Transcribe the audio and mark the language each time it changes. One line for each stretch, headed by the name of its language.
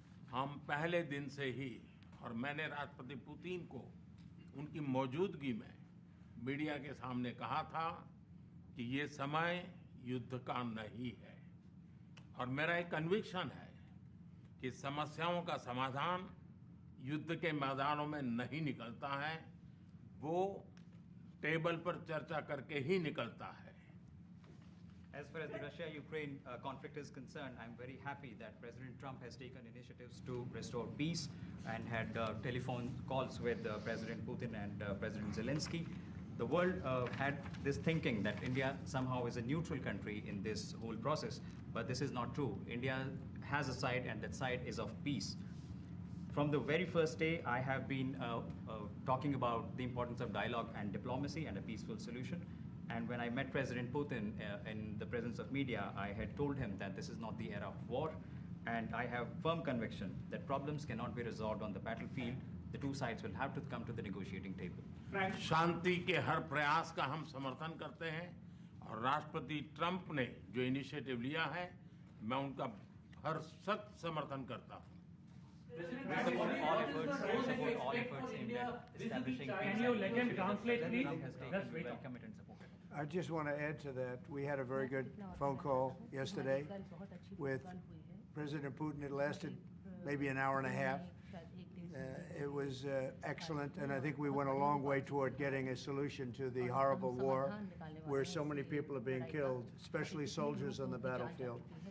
Hindi: हम पहले दिन से ही, और मैंने राष्ट्रपति पुतिन को उनकी मौजूदगी में मीडिया के सामने कहा था कि ये समय युद्ध का नहीं है, और मेरा एक कन्विक्शन है कि समस्याओं का समाधान युद्ध के मैदानों में नहीं निकलता है, वो टेबल पर चर्चा करके ही निकलता है।
English: As far as the Russia-Ukraine conflict is concerned, I'm very happy that President Trump has taken initiatives to restore peace and had telephone calls with President Putin and President Zelensky. The world had this thinking that India somehow is a neutral country in this whole process, but this is not true. India has a side, and that side is of peace. From the very first day, I have been talking about the importance of dialogue and diplomacy and a peaceful solution. And when I met President Putin in the presence of media, I had told him that this is not the era of war, and I have firm conviction that problems cannot be resolved on the battlefield. The two sides will have to come to the negotiating table.
Hindi: शांति के हर प्रयास का हम समर्थन करते हैं, और राष्ट्रपति Trump ने जो इनिशिएटिव लिया है, मैं उनका हर सख्त समर्थन करता हूं।
English: We support all efforts aimed at establishing peace. Can you let him translate, please? Trump has taken, That's we right. welcome it and support it. I just want to add to that. We had a very good phone call yesterday with President Putin. It lasted maybe an hour and a half. It was excellent, and I think we went a long way toward getting a solution to the horrible war where so many people are being killed, especially soldiers on the battlefield.